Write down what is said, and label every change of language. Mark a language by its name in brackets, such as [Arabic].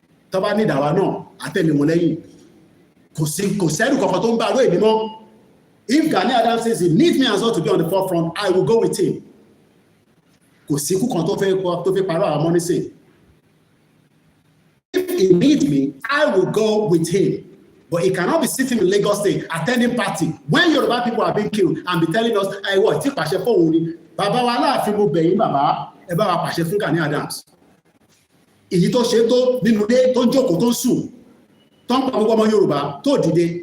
[Yoruba] Tó bá ní ìdàwà náà, àtẹ̀lé wọn lẹ́yìn. Kò sẹ́rù kankan tó ń bá aró èmi mọ́. [English] If Gani Adams says he needs me as well to be on the forefront, I will go with him. [Yoruba] Kò sí ikú kan tó fẹ́ parọ́ àwọn ọmọ nísìn. [English] If he needs me, I will go with him. But he cannot be sitting in Lagos State attending party when Yoruba people are being killed and be telling us, "I what? [Yoruba] Tí pàṣẹ fún òun ni. Bàbá wa Aláàfin mo bẹ̀ yín bàbá, ẹ bá wa pàṣẹ fún Gani Adams." Èyí tó ṣe tó nínú ilé tó ń jókòó tó ń sùn, tó ń pa gbogbo ọmọ Yorùbá tó dìde.